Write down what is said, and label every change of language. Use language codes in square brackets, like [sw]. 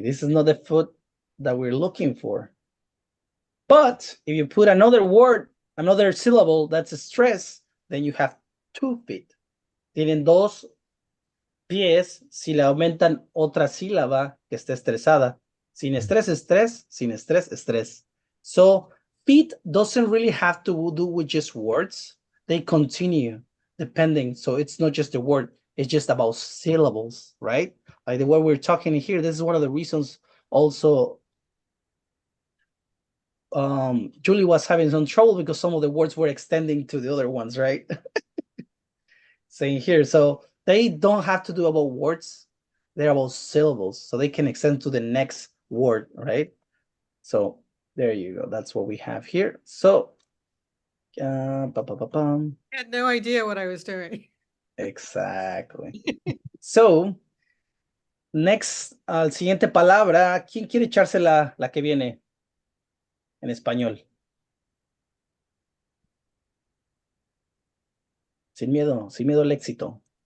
[en] This is not the foot that we're looking for. But if you put another word, another syllable that's a stress, then you have 2 feet. [es] Tienen 2 pies si le aumentan otra sílaba que esté estresada. Sin estrés, estrés. Sin estrés, estrés. [en] So feet doesn't really have to do with just words. They continue depending. So it's not just a word. It's just about syllables, right? Like the way we're talking here, this is one of the reasons also Julie was having some trouble because some of the words were extending to the other ones, right? Saying here, so they don't have to do about words, they're about syllables, so they can extend to the next word, right? So there you go, that's what we have here. So I had no idea what I was doing. Exactly. So next, [es] al siguiente palabra, ¿quién quiere echarse la que viene en español? Sin miedo al éxito.